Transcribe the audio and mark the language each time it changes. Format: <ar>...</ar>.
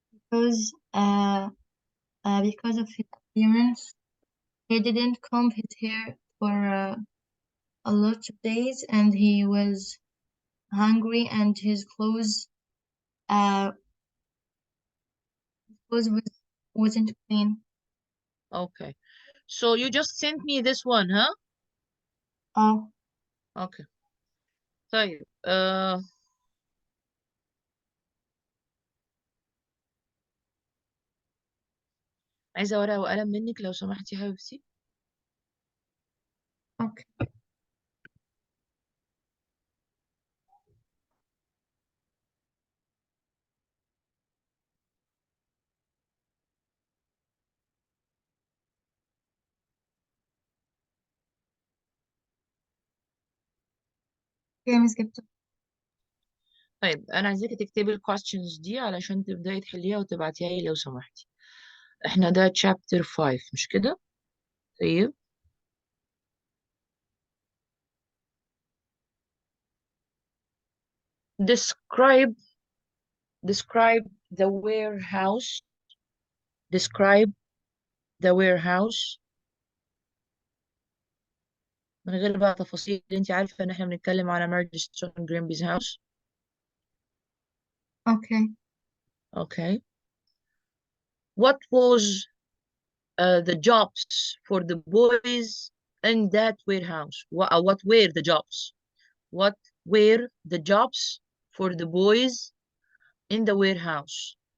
<en>Because because of his appearance, he didn't comb his hair for a lot of days, and he was hungry, and his uh clothes wasn't clean. Okay. So you just sent me this one, huh? Oh, Okay.</en> <ar>طيب عايزة ورقة وقلم منك لو سمحتي يا حبيبتي.</ar> <en>okay. Okay, Miss Gupta.</en> <ar>طيب أنا عايزاكي تكتبي ال questions دي علشان تبدأي تحليها وتبعتيها لي لو سمحتي. احنا ده</ar> <en>chapter 5</en> <ar>مش كده؟ طيب</ar> <en>describe describe the warehouse. Describe the warehouse</en> <ar>من غير بقى تفاصيل، انت عارفة ان احنا بنتكلم على مارجستون جرينبي's house.</ar> <en>Okay. Okay. What was the jobs for the boys in that warehouse? What were the jobs? What were the jobs for the boys in the warehouse?</en>